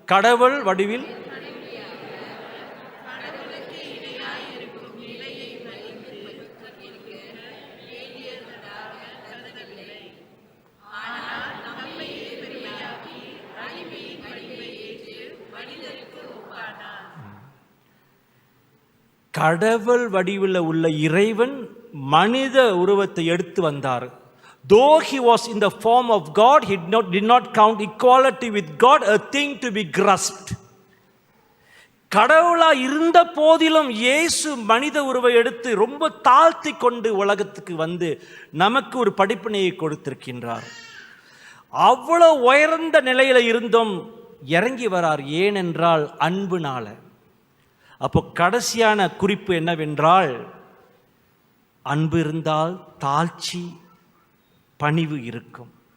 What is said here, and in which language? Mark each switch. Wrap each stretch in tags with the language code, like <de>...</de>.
<ta>கடவுள் வடிவில் கடவுள் வடிவில் உள்ள இறைவன் மனித உருவத்தை எடுத்து வந்தார்.</ta> <en>Though he was in the form of God, he did not count equality with God a thing to be grasped.</en> <ta>கடவுளா இருந்த போதிலும் இயேசு மனித உருவை எடுத்து ரொம்ப தாழ்த்தி கொண்டு உலகத்துக்கு வந்து நமக்கு ஒரு படிப்பினையை கொடுத்திருக்கின்றார். அவ்வளவு உயர்ந்த நிலையில இருந்தும் இறங்கி வரார். ஏனென்றால் அன்புனால. அப்போ கடைசியான குறிப்பு என்னவென்றால், அன்பு இருந்தால் தாழ்ச்சி பணிவு இருக்கும்.</ta>